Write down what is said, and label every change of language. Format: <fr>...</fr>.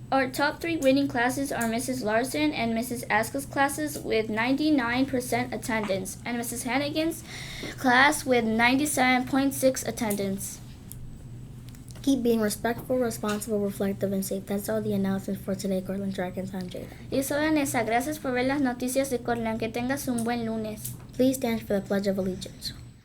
<en>Our top 3 winning classes are Mrs. Larson and Mrs. Aska's classes with 99% attendance, and Mrs. Hannigan's class with 97.6 attendance. Keep being respectful, responsible, reflective, and safe. That's all the announcements for today, Cortland Dragons. I'm Jada.</en> <es>Y soy Vanessa. Gracias por ver las noticias de Cortland. Que tengas un buen lunes.</es> <en>Please stand for the Pledge of Allegiance.</en>